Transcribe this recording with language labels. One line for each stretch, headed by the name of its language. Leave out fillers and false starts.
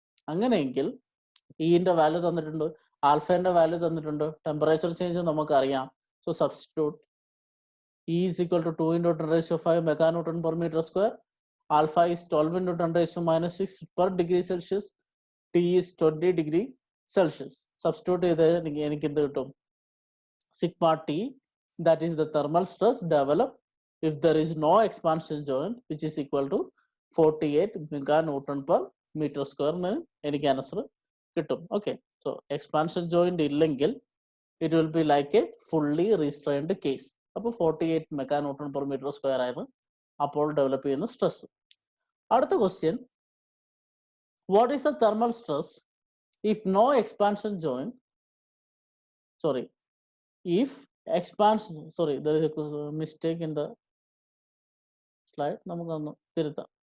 Malayalam: അങ്ങനെയെങ്കിൽ ഇന്റെ വാല്യൂ തന്നിട്ടുണ്ട്, ആൽഫന്റെ വാല്യൂ തന്നിട്ടുണ്ട്, ടെമ്പറേച്ചർ ചേഞ്ച് നമുക്കറിയാം.
English: So substitute E is equal to 2 into 10⁵ meganewton per metre square. Alpha is 12 into 10⁻⁻6 per degree Celsius. T is 20 degree Celsius. Substitute
Malayalam: ചെയ്ത് എനിക്ക് എന്ത് കിട്ടും?
English: Sigma T, that is the thermal stress developed if there is no expansion joint, which is equal to 48 meganewton per meter square
Malayalam: എന്ന് എനിക്ക് answer കിട്ടും.
English: Okay, so expansion joint ഇല്ലെങ്കിൽ it will be like a fully restrained case.
Malayalam: അപ്പോൾ 48 meganewton per meter square ആയിരുന്നു അപ്പോൾ develop ചെയ്യുന്ന stress.
English: അടുത്ത question, what is the thermal stress if no expansion joint, sorry if expansion, sorry there is a mistake in the slide,
Malayalam: നമുക്കൊന്ന് തിരുത്താം.